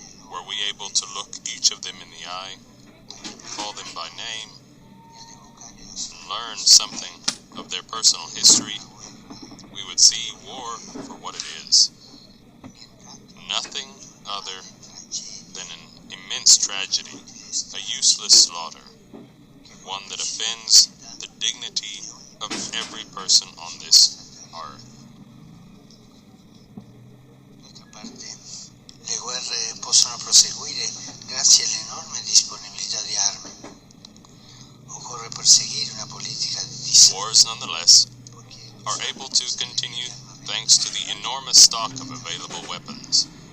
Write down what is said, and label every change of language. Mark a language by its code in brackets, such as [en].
[en] Were we able to look each of them in the eye, call them by name, and learn something of their personal history, we would see war for what it is. Nothing other than an immense tragedy, a useless slaughter, one that offends the dignity of every person on this earth. [it] D'altra parte, le guerre possono proseguire grazie all'enorme disponibilità di armi. Occorre perseguire una politica di [en] Wars, nonetheless, are able to continue thanks to the enormous stock of available weapons.